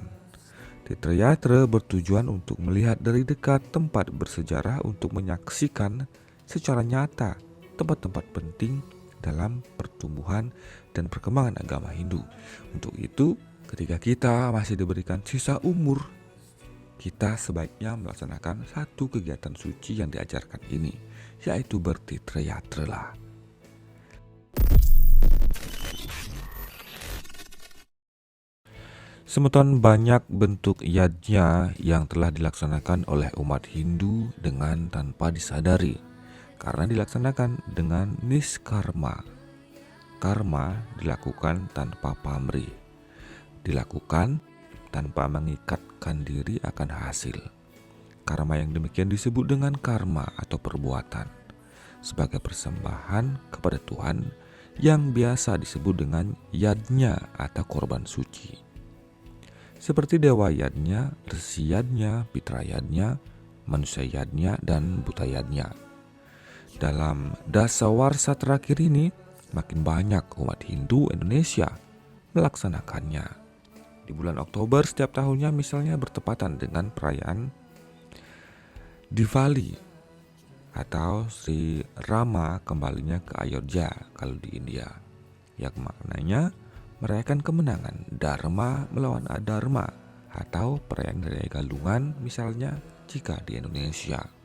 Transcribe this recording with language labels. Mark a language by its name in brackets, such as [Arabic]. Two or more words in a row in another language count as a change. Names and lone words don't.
[Indonesian] Tirta yatra bertujuan untuk melihat dari dekat tempat bersejarah untuk menyaksikan secara nyata tempat-tempat penting dalam pertumbuhan dan perkembangan agama Hindu. Untuk itu, ketika kita masih diberikan sisa umur, kita sebaiknya melaksanakan satu kegiatan suci yang diajarkan ini, yaitu bertirta yatra. Semeton banyak bentuk yajna yang telah dilaksanakan oleh umat Hindu dengan tanpa disadari, karena dilaksanakan dengan niskarma. Karma dilakukan tanpa pamrih, dilakukan tanpa mengikatkan diri akan hasil. Karma yang demikian disebut dengan karma atau perbuatan, sebagai persembahan kepada Tuhan yang biasa disebut dengan yadnya atau korban suci. Seperti dewa yadnya, resi yadnya, pitra yadnya, manusia yadnya, dan buta yadnya. Dalam dasawarsa terakhir ini, makin banyak umat Hindu Indonesia melaksanakannya. Di bulan Oktober setiap tahunnya misalnya bertepatan dengan perayaan Diwali atau Sri Rama kembalinya ke Ayodhya kalau di India, yang maknanya merayakan kemenangan Dharma melawan Adharma, atau perayaan Raya Galungan misalnya jika di Indonesia.